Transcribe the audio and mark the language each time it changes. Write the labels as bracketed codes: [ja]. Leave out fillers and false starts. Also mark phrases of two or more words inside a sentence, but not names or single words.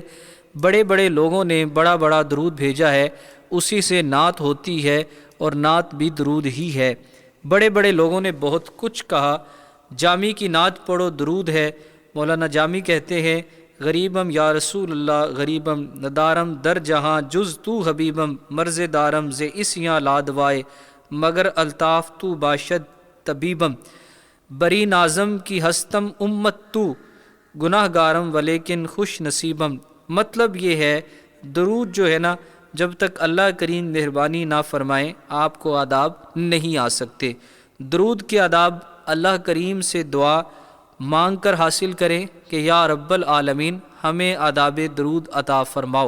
[ur] بڑے بڑے لوگوں نے بڑا بڑا درود بھیجا ہے، اسی سے نعت ہوتی ہے اور نعت بھی درود ہی ہے۔ بڑے بڑے لوگوں نے بہت کچھ کہا۔ جامی کی نعت پڑھو درود ہے۔ مولانا جامی کہتے ہیں [fa] غریبم یا رسول اللہ غریبم ندارم در جہاں جز تو حبیبم مرز دارم ز اسیاں لادوائے مگر الطاف تو باشد طبیبم بری نازم کی ہستم امت تو گناہ گارم ولیکن خوش نصیبم۔ [ur] مطلب یہ ہے درود جو ہے نا جب تک اللہ کریم مہربانی نہ فرمائیں آپ کو آداب نہیں آ سکتے۔ درود کے آداب اللہ کریم سے دعا مانگ کر حاصل کریں کہ [ar] یا رب العالمین [ur] ہمیں آداب درود عطا فرماؤ۔